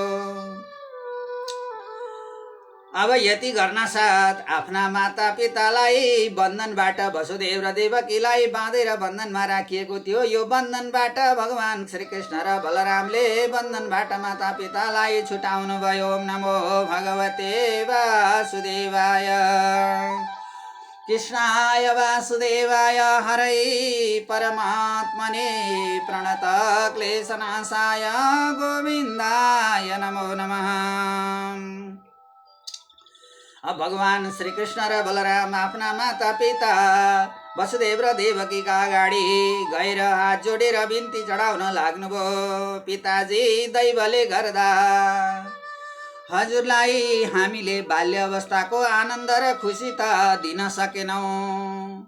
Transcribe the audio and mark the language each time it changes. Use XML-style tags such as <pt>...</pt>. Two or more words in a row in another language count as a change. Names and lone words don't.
<ne>अब यति गर्न साथ आफ्ना माता पितालाई बन्धनबाट वसुदेव र देवकीलाई बाँधेर बन्धनमा राखिएको थियो। यो बन्धनबाट भगवान श्रीकृष्ण र बलरामले बन्धनबाट माता पितालाई छुटाउनु भयो।</ne> <sa>नमो भगवते वासुदेवाय। कृष्णाय वासुदेवाय हरै परमात्मने प्रणत क्लेशनाशाय गोविन्दाय नमो नमः।</sa> <ne>अब भगवान श्रीकृष्ण र बलराम आफ्ना माता पिता वसुदेव र देवकीका अगाडि गएर हात जोडेर बिन्ती चढाउन लाग्नुभयो। पिताजी, दैवले गर्दा हजुरलाई हामीले बाल्य अवस्थाको आनन्द र खुसी त दिन सकेनौँ।</ne>